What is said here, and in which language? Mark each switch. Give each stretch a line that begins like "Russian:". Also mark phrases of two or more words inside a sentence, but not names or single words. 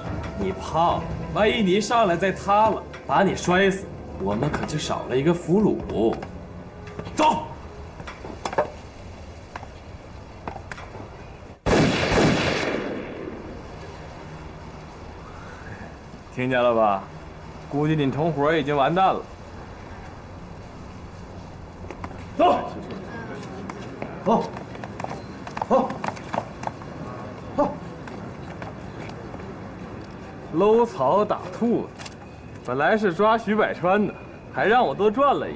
Chinese: 你胖，萬一你一上來再塌了，把你摔死，我們可就少了一個俘虜。走。聽見了吧？估計你同夥已經完蛋了。走。好，好，好。搂草打兔子，本来是抓徐百川的，还让我多赚了一个。